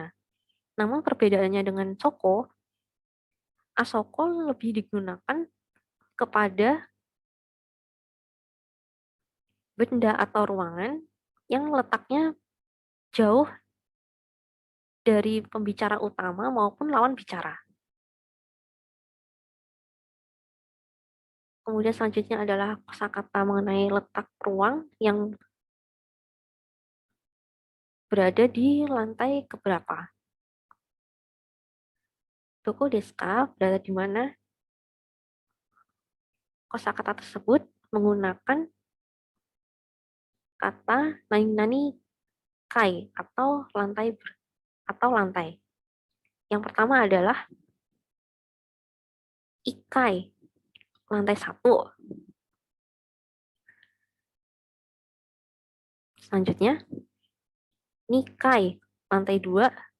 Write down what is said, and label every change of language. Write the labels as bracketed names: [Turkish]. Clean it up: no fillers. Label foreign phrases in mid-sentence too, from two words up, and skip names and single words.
[Indonesian] Namun perbedaannya dengan soko, asoko lebih digunakan kepada benda atau ruangan yang letaknya jauh dari pembicara utama maupun lawan bicara. Kemudian selanjutnya adalah kosakata mengenai letak ruang yang berada di lantai keberapa? [Japanese] どこですか [Indonesian] berada di mana? Kosakata tersebut menggunakan kata [Japanese] 何々階 [Indonesian] atau lantai. Yang pertama adalah ikai, lantai 1. Selanjutnya, nikai, lantai 2.